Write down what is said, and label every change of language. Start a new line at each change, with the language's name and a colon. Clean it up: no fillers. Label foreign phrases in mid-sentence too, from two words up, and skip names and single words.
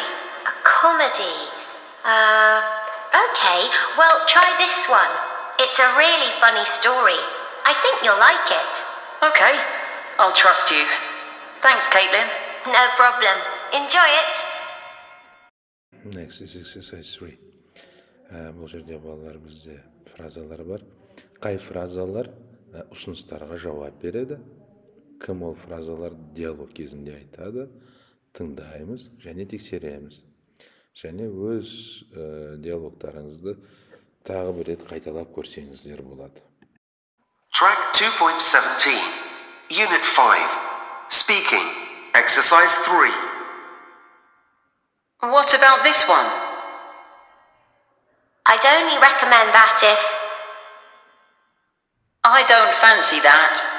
English: A comedy? Okay, well, try this one. It's a really funny story. I think you'll like it. Okay, I'll trust you. Thanks, Caitlin. No problem. Enjoy it. Next is exercise 3.
Kazakh: Бұл жерде балалар бізде фразалар бар. Қай фразалар ұсыныстарға жауап береді? Кім ол фразалар диалог кезінде айтады? Тыңдаймыз және тексереміз. Және өз диалогтарыңызды тағы бір рет қайталап көрсеңіздер болады.
English: Track 2.17, Unit 5, Speaking, Exercise 3. What about this one? I'd only recommend that if... I don't fancy that.